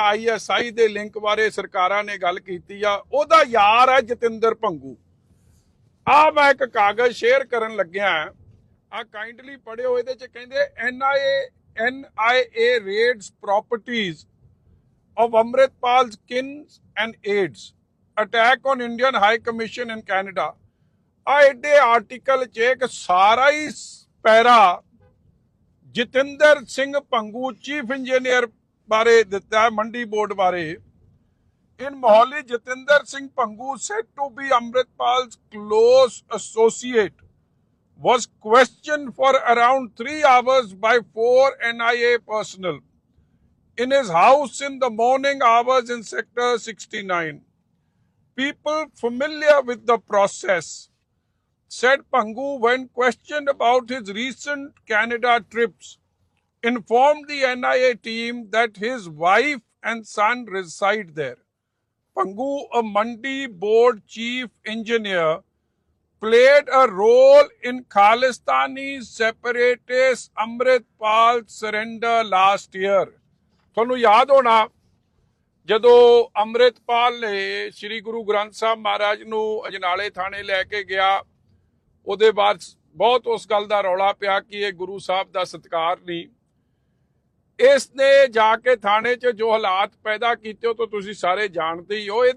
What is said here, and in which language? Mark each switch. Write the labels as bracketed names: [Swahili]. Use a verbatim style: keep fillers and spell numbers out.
[Punjabi] ISI ਦੇ link ਬਾਰੇ ਸਰਕਾਰਾਂ ਨੇ ਗੱਲ ਕੀਤੀ ਆ। ਉਹਦਾ ਯਾਰ ਹੈ ਜਤਿੰਦਰ ਭੰਗੂ। ਆ ਮੈਂ ਇੱਕ ਕਾਗਜ਼ ਸ਼ੇਅਰ ਕਰਨ ਲੱਗਿਆ, ਆ ਕਾਈਂਡਲੀ ਪੜਿਓ। ਇਹਦੇ ਚ ਕਹਿੰਦੇ [English] NIA NIA raids properties of Amritpal's kin and aides. Attack on Indian High Commission in Canada. [Punjabi] ਆ ਐਡੇ ਆਰਟੀਕਲ 'ਚ ਇੱਕ ਸਾਰਾ ਹੀ ਸ- ਪੈਰਾ ਜਤਿੰਦਰ ਸਿੰਘ ਭੰਗੂ ਚੀਫ ਇੰਜੀਨੀਅਰ ਬਾਰੇ ਦਿੱਤਾ ਹੈ, ਮੰਡੀ ਬੋਰਡ ਬਾਰੇ। [English] In Mohali Jatinder Singh Bhangu said to be Amritpal's close associate was questioned for around three hours by four N I A personnel in his house in the morning hours in Sector sixty-nine. People familiar with the process said Pangu, when questioned about his recent Canada trips, informed the N I A team that his wife and son reside there. Pangu, a Mandi board chief engineer, played a role in Khalistani separatist Amritpal surrender last year. [Punjabi] ਤੁਹਾਨੂੰ ਯਾਦ ਹੋਣਾ ਜਦੋਂ ਅੰਮ੍ਰਿਤਪਾਲ ਨੇ ਸ੍ਰੀ ਗੁਰੂ ਗ੍ਰੰਥ ਸਾਹਿਬ ਮਹਾਰਾਜ ਨੂੰ ਅਜਨਾਲੇ ਥਾਣੇ ਲੈ ਕੇ ਗਿਆ, ਉਹਦੇ ਬਾਅਦ ਬਹੁਤ ਉਸ ਗੱਲ ਦਾ ਰੌਲਾ ਪਿਆ ਕਿ ਇਹ ਗੁਰੂ ਸਾਹਿਬ ਦਾ ਸਤਿਕਾਰ ਨਹੀਂ। ਇਸ ਨੇ ਜਾ ਕੇ ਥਾਣੇ 'ਚ ਜੋ ਹਾਲਾਤ ਪੈਦਾ ਕੀਤੇ ਉਹ ਤਾਂ ਤੁਸੀਂ ਸਾਰੇ ਜਾਣਦੇ ਹੀ ਹੋ।